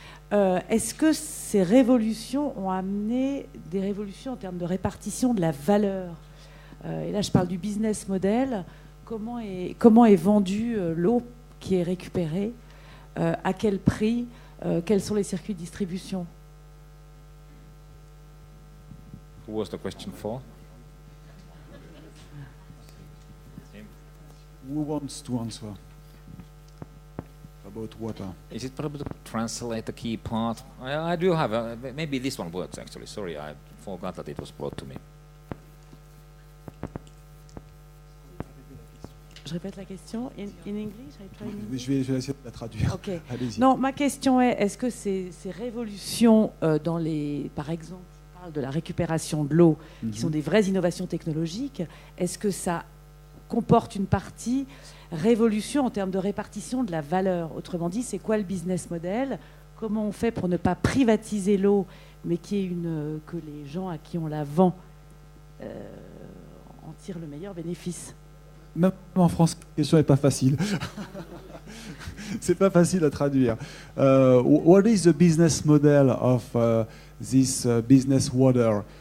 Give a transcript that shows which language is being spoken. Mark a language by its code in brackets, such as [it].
[fr] Est-ce que ces révolutions ont amené des révolutions en termes de répartition de la valeur? Et là, je parle du business model. Comment est vendue l'eau qui est récupérée? À quel prix? Quels sont les circuits de distribution? [en] Who was the question for? Who wants to answer about water? Is it possible to translate the key part? I do have maybe this one works actually. Sorry, I forgot that it was brought to me. [fr] Je répète la question. [en] In English, I try in English. [fr] Je vais essayer de la traduire. Ok. Allez-y. Non, ma question est-ce que ces révolutions par exemple, je parle de la récupération de l'eau, qui sont des vraies innovations technologiques, est-ce que ça comporte une partie révolution en termes de répartition de la valeur? Autrement dit, c'est quoi le business model? Comment on fait pour ne pas privatiser l'eau, mais que les gens à qui on la vend en tire le meilleur bénéfice. Même en France, la question n'est pas facile. C'est pas facile à traduire. [en] What is the business model of this business water?